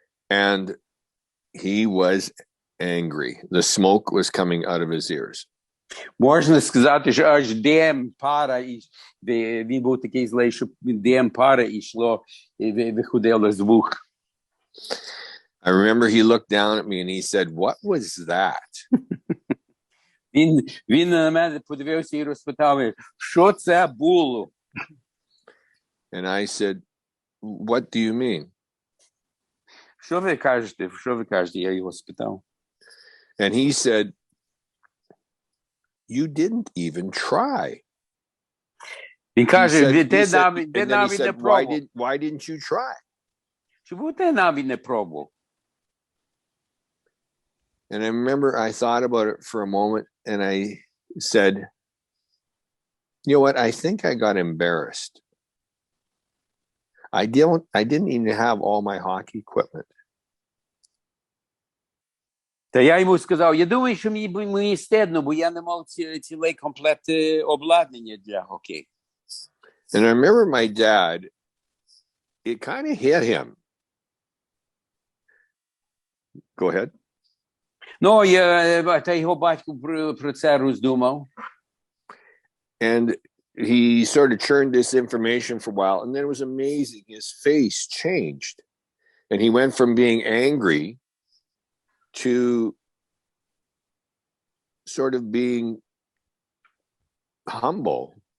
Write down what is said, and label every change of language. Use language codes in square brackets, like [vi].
[en] And he was angry. The smoke was coming out of his ears. [uk] Можна сказати, що аж дим, пара, він був такий злий, що дим, пара йшло, і виходило з вух. [en] I remember he looked down at me and he said, "What was that?" [uk] Він на мене подивився і розпитав, що це було? [en] And I said, "What do you mean?" [uk] Що ви кажете? Я його спитав. [en] And he said, "You didn't even try." [uk] Він каже, ти [en] and then he [uk] навіть не [en] said, [uk] пробував. [en] why didn't you try? [uk] Чому ти навіть не пробував? [en] And I remember I thought about it for a moment and I said, you know what? I think I got embarrassed. I didn't even have all my hockey equipment. [uk] Та я йому сказав, я думаю, що мені стидно, бо я не мав цілий комплект обладнання для хокею. [en] And I remember my dad, it kind of hit him. Go ahead. [uk] Ну, та його батько про це роздумав. [en] And he sort of churned this information for a while, and then it was amazing. His face changed. And he went from being angry to sort of being humble.